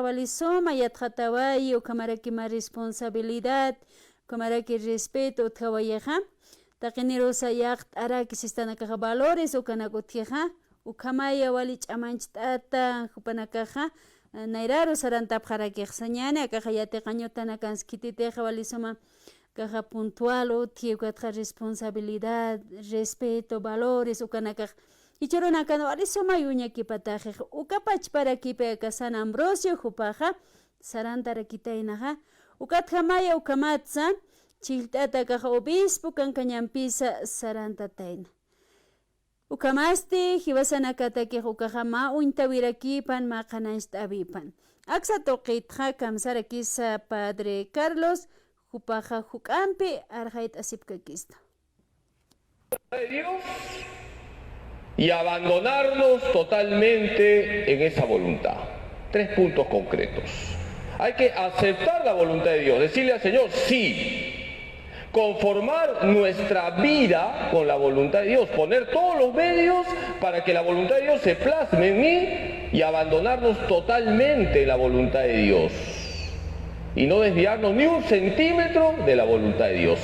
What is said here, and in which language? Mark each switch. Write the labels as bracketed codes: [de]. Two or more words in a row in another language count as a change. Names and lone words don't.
[ay] wali suma yatjatawayi ukamarakima responsabilidad ukamaraki respeto utjawayeja taqinirusa yaqt'araki sistanakaja valores ukanakutija ukamaya wali ch'amanchit'ata hupanakaja nayraru sarantapjarakiqsa ñani akaja yatiqañutana kanskititeja wali suma kaja puntual uti ukatja [es] responsabilidad respeto valores [ay] ukanakaja ichurunakana wali suma yuñakipatajiqa ukapachparakipeka San Ambrosio hupaja sarantarakitaynaja ukatjamaya ukamatsa chillt'ata kaja obispo kankañanpisa sarantatayna ukamasti hiwasanakatakiq ukaja ma uñtawirakipan ma qanancht'avipan aksa tuqitja kamsarakisa Padre Carlos hupaja huk'ampi arjayt'asipkakista [es] de Dios y abandonarnos totalmente en esa voluntad. 3 puntos concretos. Hay que aceptar la voluntad de Dios, decirle al Señor sí, conformar nuestra vida con la voluntad de Dios, poner todos los medios para que la voluntad de Dios se plasme en mí y abandonarnos totalmente en la voluntad de Dios y no desviarnos ni un centímetro de la voluntad de Dios.